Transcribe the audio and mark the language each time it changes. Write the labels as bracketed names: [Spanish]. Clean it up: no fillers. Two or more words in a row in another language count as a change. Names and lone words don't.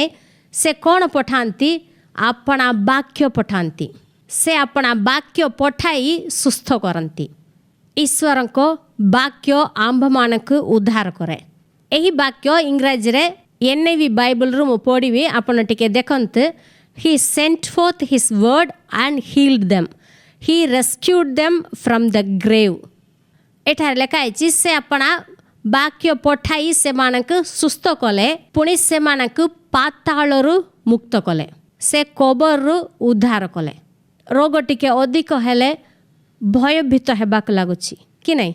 [Odia] ସେ କ'ଣ ପଠାନ୍ତି? ଆପଣା ବାକ୍ୟ ପଠାନ୍ତି। ସେ ଆପଣା ବାକ୍ୟ ପଠାଇ ସୁସ୍ଥ କରନ୍ତି। ଈଶ୍ୱରଙ୍କ ବାକ୍ୟ ଆମ୍ଭମାନଙ୍କୁ ଉଦ୍ଧାର କରେ। ଏହି ବାକ୍ୟ ଇଂରାଜୀରେ NIV ବାଇବଲରୁ ମୁଁ ପଢ଼ିବି, ଆପଣ ଟିକେ ଦେଖନ୍ତୁ। [English] He sent forth his word and healed them. He rescued them from the grave. [Odia] ଏଠାରେ ଲେଖା ହେଇଛି, ସେ ଆପଣା ବାକ୍ୟ ପଠାଇ ସେମାନଙ୍କୁ ସୁସ୍ଥ କଲେ, ପୁଣି ସେମାନଙ୍କୁ ପାତାଳରୁ ମୁକ୍ତ କଲେ, ସେ କବରରୁ ଉଦ୍ଧାର କଲେ। ରୋଗ ଟିକେ ଅଧିକ ହେଲେ ଭୟଭୀତ ହେବାକୁ ଲାଗୁଛି କି ନାହିଁ?